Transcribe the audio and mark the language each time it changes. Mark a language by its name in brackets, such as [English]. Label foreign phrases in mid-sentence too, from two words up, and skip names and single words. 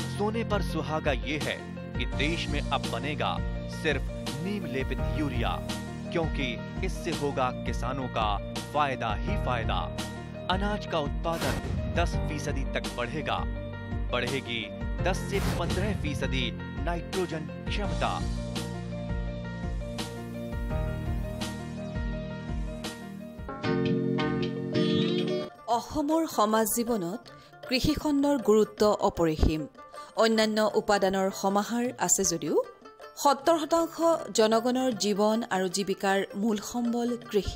[Hindi] सोने पर सुहागा ये है कि देश में अब बनेगा सिर्फ नीम लेपित यूरिया, क्योंकि इससे होगा किसानों का फायदा ही फायदा। अनाज का उत्पादन 10% तक बढ़ेगा। बढ़ेगी 10 से 15% नाइट्रोजन क्षमता। [Assamese] অসমৰ সমাজ জীৱনত কৃষি খণ্ডৰ গুৰুত্ব অপৰিসীম। অন্যান্য উপাদানৰ সমাহাৰ আছে যদিও 70% জনগণৰ জীৱন আৰু জীৱিকাৰ মূল সম্বল কৃষি।